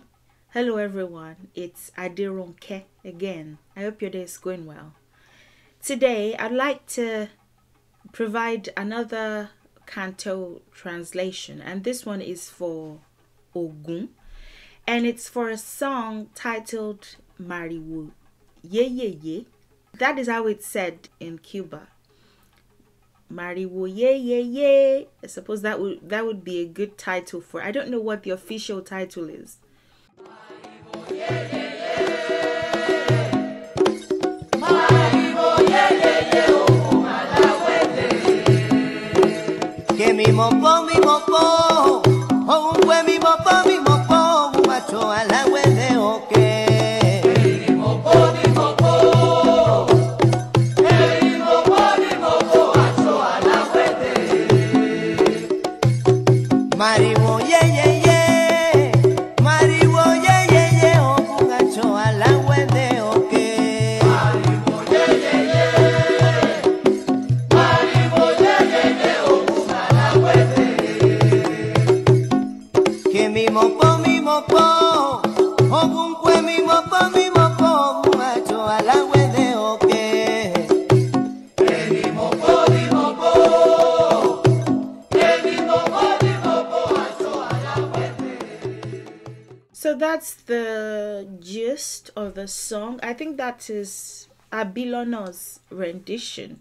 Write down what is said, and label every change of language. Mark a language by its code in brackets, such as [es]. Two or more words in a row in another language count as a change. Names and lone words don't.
[en] Hello everyone, it's Adironke again. I hope your day is going well. Today I'd like to provide another canto translation, and this one is for Oggun, and it's for a song titled Mariwo. [yo] Ye ye ye. [en] That is how it's said in Cuba. [yo] Mariwo ye ye ye. [en] I suppose that would be a good title for. I don't know what the official title is. [yo] Mariwo ye ye ye. Mariwo ye ye ye. Oggun alawede. Que mi mopo, Oggun kwe mi mopo, macho alawede oke. Mariwo ye ye ye, Mariwo ye ye ye, Oggun acho alawede oke. Mariwo ye ye ye, Mariwo ye ye ye, Oggun alawede. Que mi mopo, Oggun kwe mi mopo, Oggun acho alawede oke. [en] So that's the gist of the song. I think that is Abilono's rendition.